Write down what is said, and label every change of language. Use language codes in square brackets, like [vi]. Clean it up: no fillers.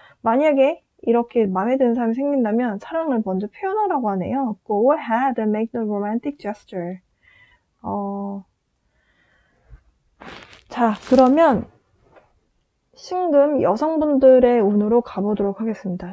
[ko] 만약에 이렇게 마음에 드는 사람이 생긴다면 사랑을 먼저 표현하라고 하네요. [en] Go ahead and make the romantic gesture. [ko] 자, 그러면 신금 여성분들의 운으로 가보도록 하겠습니다.